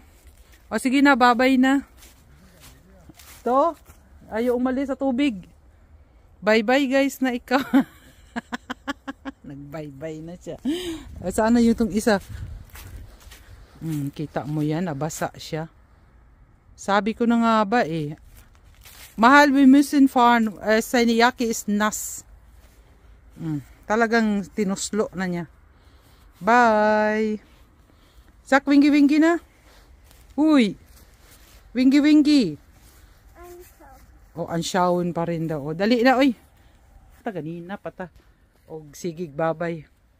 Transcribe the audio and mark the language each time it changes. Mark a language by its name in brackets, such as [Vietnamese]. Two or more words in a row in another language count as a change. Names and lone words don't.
[Filipino] O sige na, babay na. To, ayaw umalis sa tubig. [English] Bye bye guys [Filipino] na ikaw. Nag [English] bye bye [Filipino] na siya. Sana yung itong isa. Kita mo yan, nabasa siya. Sabi ko na nga ba eh. Mahal [German] we müssen fahren. Seine Jacke ist nass. [Filipino] Talagang tinuslo na niya. Bye. [Cebuano] Sak wingi wingi na. Uy. Wingi wingi. O ansyawon pa rin daw. O, dali na oy. Ganina pata. O sigig babay.